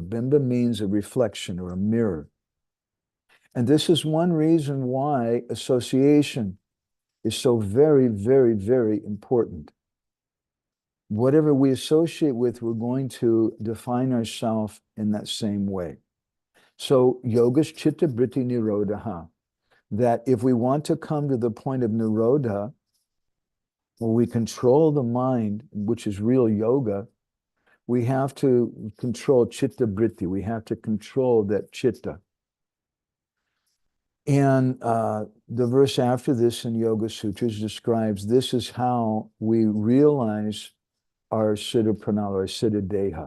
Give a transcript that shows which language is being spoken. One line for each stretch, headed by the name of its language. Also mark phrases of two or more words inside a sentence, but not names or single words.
English: Bimba means a reflection or a mirror. And this is one reason why association is so very, very, very important. Whatever we associate with, we're going to define ourselves in that same way.
Sanskrit: So yoga's citta vritti nirodha,
English: that if we want to come to the point of nirodha, where we control the mind, which is real yoga, we have to control
Sanskrit: citta vritti.
English: We have to control that citta. And the verse after this in Yoga-sutras describes this is how we realize our siddha-pranali, our siddha-deha.